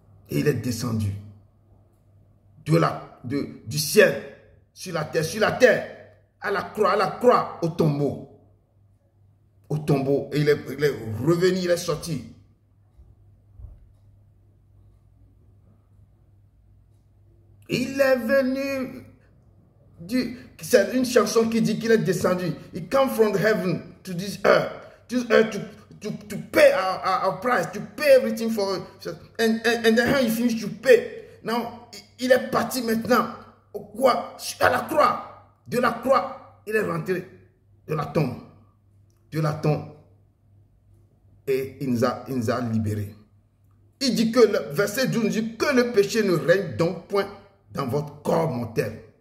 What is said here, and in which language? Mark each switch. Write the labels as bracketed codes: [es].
[fr] Et il est descendu du ciel sur la terre, à la croix, au tombeau. Au tombeau. Et il est revenu, il est sorti. Il est venu. C'est une chanson qui dit qu'il est descendu. [en] He come from heaven to this earth. This earth to pay our price, to pay everything for us. And then how he finished to pay. [fr] Now, il est parti maintenant à la croix. De la croix, il est rentré de la tombe. Dieu l'attend et il nous a libérés. Il dit que, le verset 12 dit que le péché ne règne donc point dans votre corps mortel.